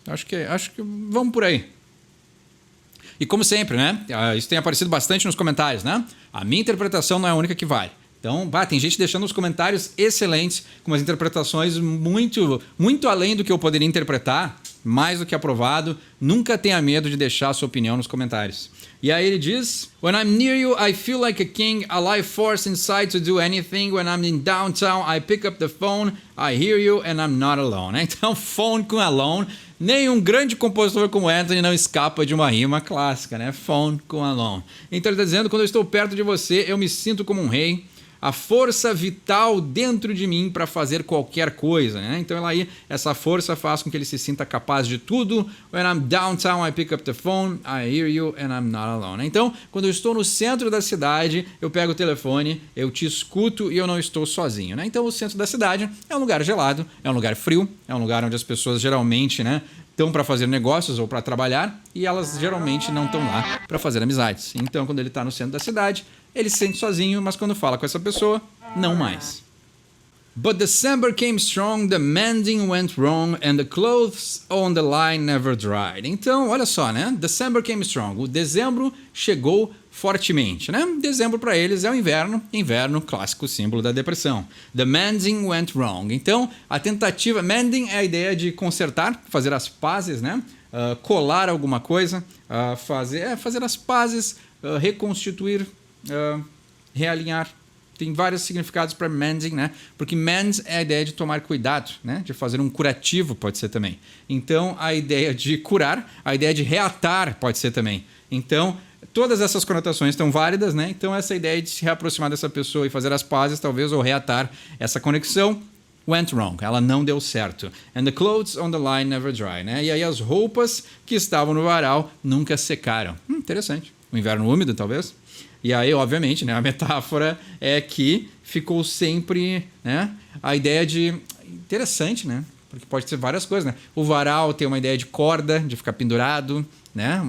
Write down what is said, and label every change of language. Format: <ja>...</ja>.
<pt>Acho que vamos por aí. E como sempre, né? Isso tem aparecido bastante nos comentários, né? A minha interpretação não é a única que vale. Então, tem gente deixando os comentários excelentes, com umas interpretações muito, muito além do que eu poderia interpretar, mais do que aprovado. Nunca tenha medo de deixar a sua opinião nos comentários. E aí ele diz:</pt> <en>When I'm near you, I feel like a king, a life force inside to do anything. When I'm in downtown, I pick up the phone, I hear you and I'm not alone.</en> <pt>Então, phone com alone. Nenhum grande compositor como Anthony não escapa de uma rima clássica, né? Phone com alone. Então ele está dizendo: quando eu estou perto de você, eu me sinto como um rei. A força vital dentro de mim para fazer qualquer coisa, né? Então essa força faz com que ele se sinta capaz de tudo.</pt> <en>When I'm downtown, I pick up the phone, I hear you and I'm not alone.</en> <pt>Então, quando eu estou no centro da cidade, eu pego o telefone, eu te escuto e eu não estou sozinho, né? Então, o centro da cidade é um lugar gelado, é um lugar frio, é um lugar onde as pessoas geralmente, né, estão para fazer negócios ou para trabalhar e elas geralmente não estão lá para fazer amizades. Então, quando ele está no centro da cidade, ele se sente sozinho, mas quando fala com essa pessoa, não mais.</pt> <en>But December came strong, the mending went wrong, and the clothes on the line never dried.</en> <pt>Então, olha só, né?</pt> <en>December came strong.</en> <pt>O dezembro chegou fortemente, né? Dezembro para eles é o inverno. Inverno, clássico símbolo da depressão.</pt> <en>The mending went wrong.</en> <pt>Então, a tentativa... Mending é a ideia de consertar, fazer as pazes, né? Colar alguma coisa, fazer as pazes, reconstituir... realinhar. Tem vários significados para mending, né? Porque mend é a ideia de tomar cuidado, né? De fazer um curativo, pode ser também. Então, a ideia de curar, a ideia de reatar pode ser também. Então, todas essas conotações estão válidas, né? Então, essa ideia de se reaproximar dessa pessoa e fazer as pazes, talvez, ou reatar essa conexão,</pt> <en>went wrong.</en> <pt>Ela não deu certo.</pt> <en>And the clothes on the line never dry, né?</en> <pt>E aí as roupas que estavam no varal nunca secaram. Interessante. O inverno úmido, talvez. E aí, obviamente, né, a metáfora é que ficou sempre, né, a ideia de... Interessante, né? Porque pode ser várias coisas, né? O varal tem uma ideia de corda, de ficar pendurado, né?</pt>